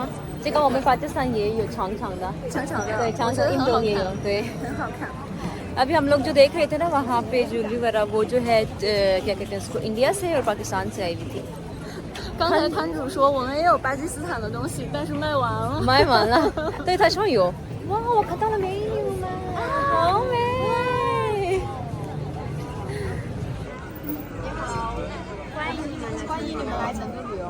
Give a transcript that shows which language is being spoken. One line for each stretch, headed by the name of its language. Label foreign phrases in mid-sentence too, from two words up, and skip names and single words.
Chinese: 这个我们巴基斯坦也有长长的，对，长长印度也有，对，很好看。
Hindi: अभी हम लोग जो देख रहे थे ना वहाँ पे ज्वेलरी वगैरह वो जो है क्या कहते हैं उसको, इंडिया से और पाकिस्तान से आई हुई थी।
Chinese: 刚才摊主说我们也有巴基斯坦的东西，但是卖完了。卖完了，对，他说有。哇，我看到了没有呢？好美！欢迎你们来成都旅游。